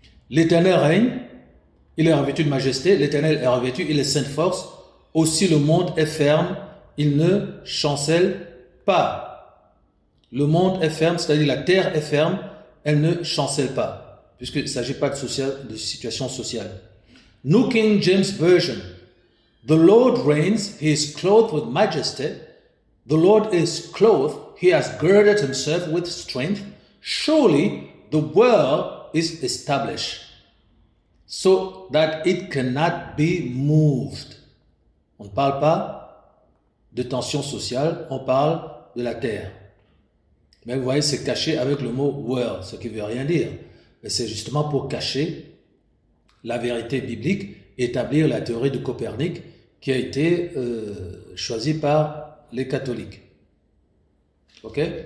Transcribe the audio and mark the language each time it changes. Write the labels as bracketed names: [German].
[French] L'Éternel règne, il est revêtu de majesté, l'Éternel est revêtu, il est saint de force. Aussi le monde est ferme, il ne chancelle pas. Le monde est ferme, c'est-à-dire la terre est ferme, elle ne chancelle pas, puisqu'il ne s'agit pas de situation sociale. [English] New King James Version. The Lord reigns, he is clothed with majesty. The Lord is clothed, he has girded himself with strength. Surely the world is established, so that it cannot be moved. [French] On ne parle pas de tension sociale, on parle de la terre. Mais vous voyez, c'est caché avec le mot world, ce qui ne veut rien dire. Mais c'est justement pour cacher la vérité biblique, établir la théorie de Copernic qui a été choisie par les catholiques. Ok?